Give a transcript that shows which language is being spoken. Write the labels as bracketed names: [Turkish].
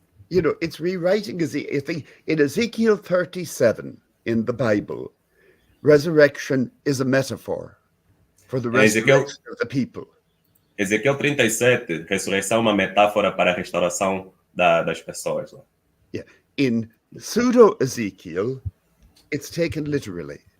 [English] It's rewriting Ezekiel. I think in Ezekiel 37 in the Bible, resurrection is a metaphor for the resurrection of the people. [Portuguese] Ezequiel 37, ressurreição é uma metáfora para a restauração das pessoas. [English] Yeah. In pseudo-Ezekiel, it's taken literally.